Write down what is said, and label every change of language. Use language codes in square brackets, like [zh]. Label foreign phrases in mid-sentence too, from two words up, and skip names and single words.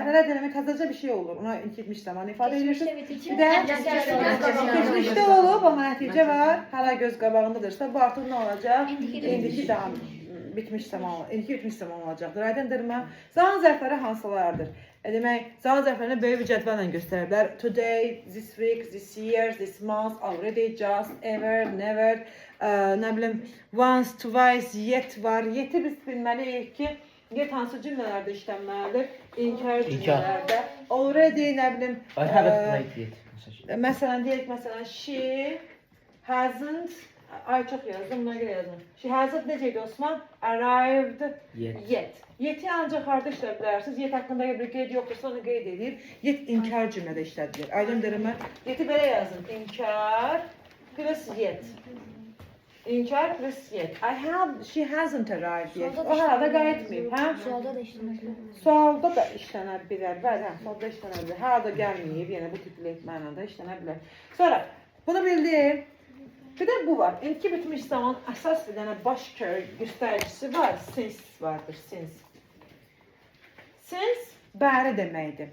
[az] Hələ demək təzəcə bir şey olur. Ona bitmiş zaman ifadə edirsiniz. Bir də keçmişdə olub, amma nəticə var. Hələ göz qabağındadırsa, bu artıq nə olacaq? İndiki davam bitmiş zaman, indiki bitmiş zaman olacaqdır. Aydındırmı? Zaman zərfləri hansılardır? Demək, zaman zərflərini böyük bir cədvəllə göstərə bilər. [en] Today, this week, this year, this month, already, just, ever, never, [az] nə bilim, [en] once, twice, yet var. [az] Yeti biz bilməliyik ki, yet hansı cümlələrdə işlənməlidir? İnkar cümlələrdə. Already, nə bilim, [en] I haven't played yet. [az] məsələn, deyək, məsələn, [en] she hasn't, [az] ay çox yazdım, buna görə yazdım. [en] She hasn't [az] necəydi Osman? [en] Arrived yet. [az] Yeti ancaq harda işlədə bilərsiniz? Yet haqqında bir qeyd yoxdursa onu qeyd edir. Yet inkar cümlədə işlədilir. Aydındırmı? Yeti belə yazın. İnkar [en] plus yet. İnkar plus yet. She hasn't arrived yet. [az] O harada qayıtmayıb, hə? Sualda da işləmək. Sualda da işlənə bilər. Bəli, hə, sualda işlənə bilər. Harada gəlməyib, yəni bu tipli mənada işlənə bilər. Sonra bunu bildik. Bir də bu var. İndiki bitmiş zaman əsas bir dənə baş göstəricisi var. Since vardır, since. Since bəri deməkdir.